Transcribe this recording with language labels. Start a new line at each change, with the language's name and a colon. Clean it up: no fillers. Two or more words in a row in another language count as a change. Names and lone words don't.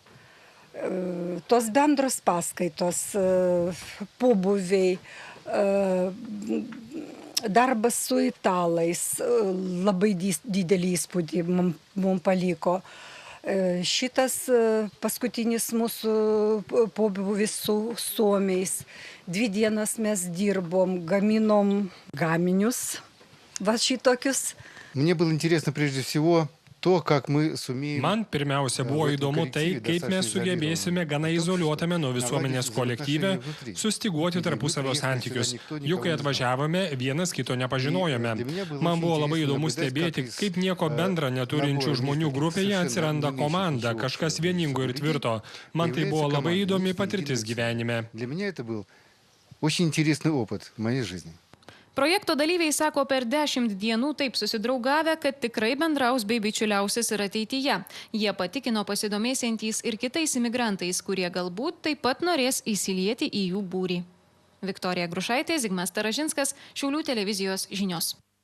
Lithuanian: Tos bendros paskaitos, pobūviai, darbas su italais labai didelį įspūdį mums paliko. Šitas paskutinis mūsų pobūvis su suomiais. 2 dienas mes dirbom, gaminom gaminius, va šitokius.
Russian: Мне было интересно прежде всего to, как мы сумеем...
Lithuanian: Man pirmiausia buvo įdomu tai, kaip mes sugebėsime gana izoliuotame nuo visuomenės kolektyve sustiguoti tarpusavio santykius. Juk kai atvažiavome, vienas kito nepažinojome. Man buvo labai įdomu stebėti, kaip nieko bendra neturinčių žmonių grupėje atsiranda komanda, kažkas vieningo ir tvirto. Man tai buvo labai įdomi patirtis gyvenime.
Russian: Для меня это был очень интересный опыт в моей жизни.
Lithuanian: Projekto dalyviai sako per 10 dienų taip susidraugavę, kad tikrai bendraus bei bičiuliausis ir ateityje. Jie patikino pasidomėsiantys ir kitais imigrantais, kurie galbūt taip pat norės įsilieti į jų būrį. Viktorija Grušaitė, Zigmas Taražinskas, Šiaulių televizijos žinios.